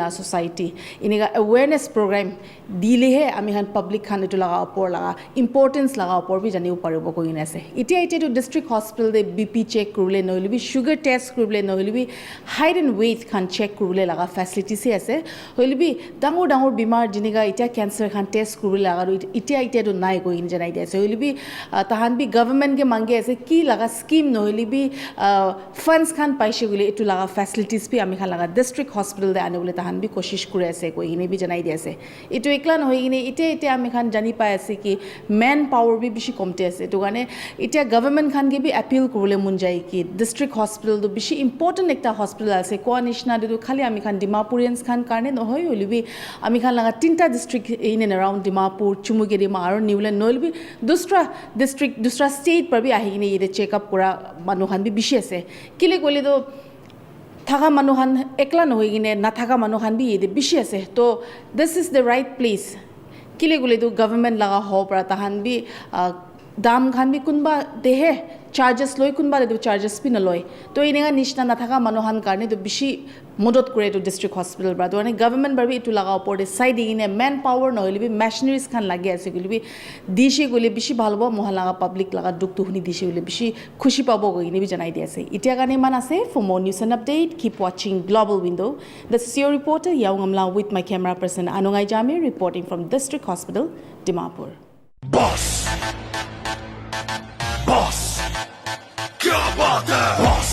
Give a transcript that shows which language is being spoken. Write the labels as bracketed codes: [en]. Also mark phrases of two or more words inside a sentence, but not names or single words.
[nag] our society iniga [en] awareness program [nag] dile he ami khan public khan etu laga upor laga importance laga upor bi janiu paribo koine ase itia to [en] district hospital [nag] de BP check kurule nohile bi [en] sugar test [nag] kurule nohile bi [en] height and weight [nag] khan check kurule laga facilities se ase hoile bi dangor bimar jiniga itia cancer khan test kurule laga itia to nai koine janai de ase hoile bi tahan bi government ke mangi ase ki laga scheme nohile bi funds khan paise gule etu laga facilities bi ami khan laga [en] district hospital [nag] de ane bole tahan bi koshish kure ase koine bi janai de ase etu ekla nohoi gine itia ami khan jani pai ase ki [en] man power [nag] bi bishi komte ase to gane itia government khan ke bi appeal kurule mun jai ki [en] district hospital [nag] do bishi important ekta hospital ase ko nishna de khali ami khan Dimapurians khan karne nohoi holibi ami khan laga tinta district [en] in and around Dimapur [nag] Chumugeri ma aro Newland noholibi dusra district dusra state par bi ahi gine ide [en] check up [nag] kora manu khan bi bishi ase kile gole do thaga manu khan ekla nohoi gine na thaga manu khan bi ide bishi ase to [en] this is the right place [nag] kile gole do government laga ho para tahan bi dam khan bi kunba dehe charges loi kunba de charges bi na loi to inega nishna na thaga manu khan karne to bishi modot kore to [en] district hospital [nag] bra to government bar bi itu laga upor de side ine [en] man power [nag] no holibi machineries khan lagi ase golibi dishi gole bishi bhalbo mohalla public laga duk tu huni dishi gole bishi khushi pabo goine bi janai di ase itia gane man ase [en] for more news and update keep watching Global Window. This is your reporter Yaungamla with my camera person Anungai Jami reporting from District Hospital Dimapur. [hi] Boss क्या बात है